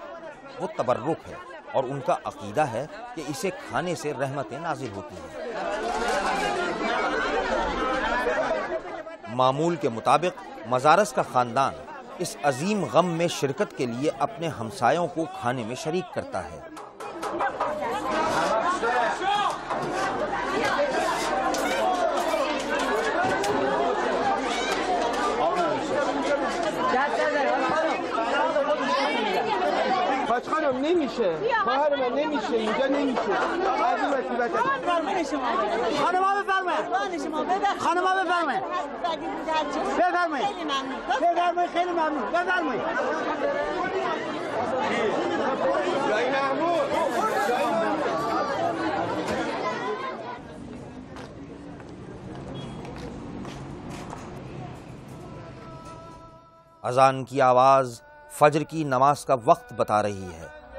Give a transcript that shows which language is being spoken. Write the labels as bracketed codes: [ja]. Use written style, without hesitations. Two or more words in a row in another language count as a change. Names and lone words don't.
[ur] وہ تبرک ہے اور ان کا عقیدہ ہے کہ اسے کھانے سے رحمتیں نازل ہوتی ہیں. معمول کے مطابق مجارس کا خاندان اس عظیم غم میں شرکت کے لیے اپنے ہمسایوں کو کھانے میں شریک کرتا ہے. [fa] خانم نمیشه خواهر من نمیشه اینجا نمیشه از این وسیلت خانما بفرمایید خانما بفرمایید بفرمایید خیلی ممنون بفرمایید جای محمود [ur] اذان کی آواز فجر کی نماز کا وقت بتا رہی ہے.